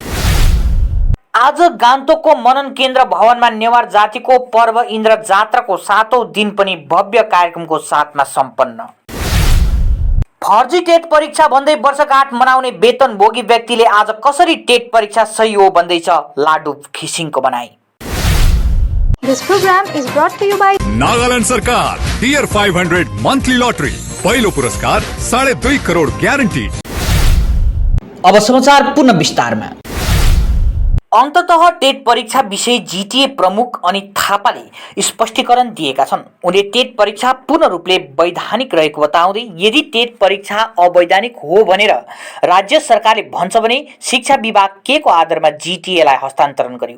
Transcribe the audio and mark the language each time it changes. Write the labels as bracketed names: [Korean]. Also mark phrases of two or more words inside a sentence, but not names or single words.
[Nepali] आज गान्तोकको मनन केन्द्र भवनमा नेवार जातिको पर्व इन्द्र जात्राको 7औं दिन पनि भव्य कार्यक्रमको साथमा सम्पन्न। फर्जी टेट परीक्षा भन्दै वर्षगाँठ मनाउने वेतनभोगी व्यक्तिले आज कसरी टेट परीक्षा सही हो भन्दैछ लाडु खिसिङको भनाई। [English] This program is brought to you by [Nepali] नागालैंड सरकार टियर 500 मंथली लॉटरी। पहिलो पुरस्कार 2.5 करोड़ ग्यारेन्टी। अब समाचार पूर्ण विस्तारमा। अन्ततः टेट परीक्षा विषय जीटीए प्रमुख अनित थापाले स्पष्टीकरण दिएका छन्। उनले टेट परीक्षा पूर्ण रूपले वैधानिक रहेको बताउँदै यदि टेट परीक्षा अवैधानिक हो भनेर राज्य सरकारले भन्छ भने शिक्षा विभाग के को आधारमा जीटीएलाई हस्तान्तरण गर्यो।